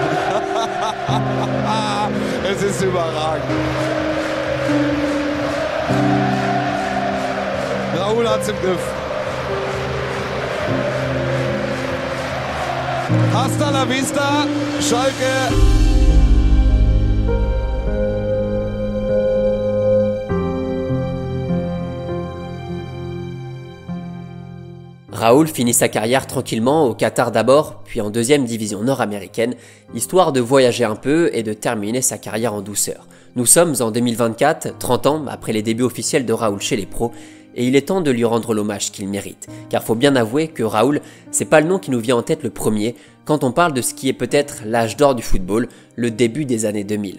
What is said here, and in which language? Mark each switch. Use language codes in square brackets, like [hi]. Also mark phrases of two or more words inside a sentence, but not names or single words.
[de] Es ist überragend. Raúl hat's im Griff. [es] Hasta la vista, Schalke. [fr] Raúl finit sa carrière tranquillement au Qatar d'abord, puis en deuxième division nord-américaine, histoire de voyager un peu et de terminer sa carrière en douceur. Nous sommes en 2024, 30 ans après les débuts officiels de Raúl chez les pros, et il est temps de lui rendre l'hommage qu'il mérite. Car faut bien avouer que Raúl, c'est pas le nom qui nous vient en tête le premier quand on parle de ce qui est peut-être l'âge d'or du football, le début des années 2000.